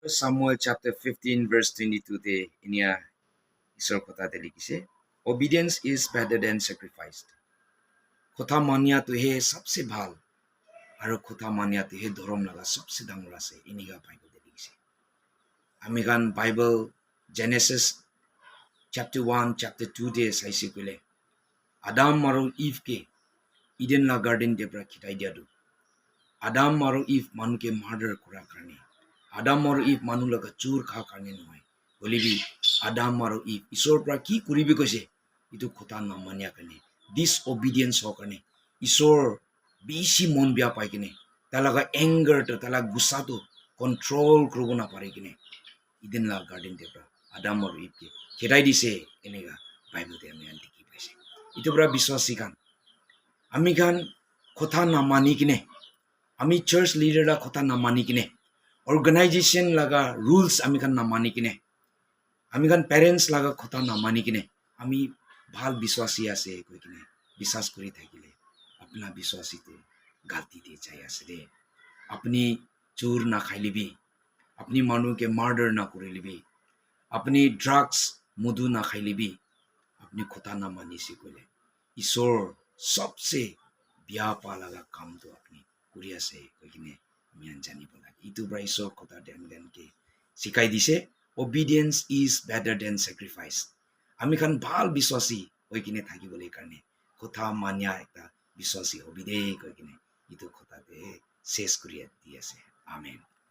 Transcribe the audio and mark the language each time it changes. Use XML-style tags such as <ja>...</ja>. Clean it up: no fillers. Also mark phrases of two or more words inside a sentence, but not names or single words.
<nag>Samuel chapter 15 verse 22 te inia isor kota te likise</nag> <en>obedience is better than sacrifice.</en> <nag>Kota mania to he sabse bhal aro kota mania te he dhorom laga sabse dangor ase iniga Bible te likise. Amigan Bible Genesis chapter 1 chapter 2 te saisi kule Adam aro Eve ke Eden la garden te pra khitai dia du. Adam aro Eve manu ke murder kura karne Adam aro Eve manu laga chur kha karne noy bolibi Adam aro Eve isor pra ki kuribi koise itu khota na mania karne disobedience ho karne isor bishi mon bia pai kine talaga anger to talaga gussa to control krobo na pare kine Eden la garden te pra Adam aro Eve ke khitai dise enega Bible te ami anti ki paise itu pra biswasi kan ami kan khota na mani kine ami</nag> <en>church leader</en> <nag>la khota na mani kine organization laga rules ami kan na mani kine ami kan parents laga khota na mani kine ami bhal biswasi ase koi kine বিশ্বাস kori thakile apna biswasi te galti de jai ase de apni chur na khailibi apni manu ke murder na korilibi apni drugs mudu na khailibi apni khota na mani si kole isor sabse biya pa laga kam to apni kuri ase koi kine ami anjani bola itu bra isor khota den ke sikai dise</nag> <en>obedience is better than sacrifice</en> <nag>ami kan bhal biswasi hoi kine thaki bole karne khota mania ekta biswasi hobide koi kine itu khota de ses kuri di ase amen</nag>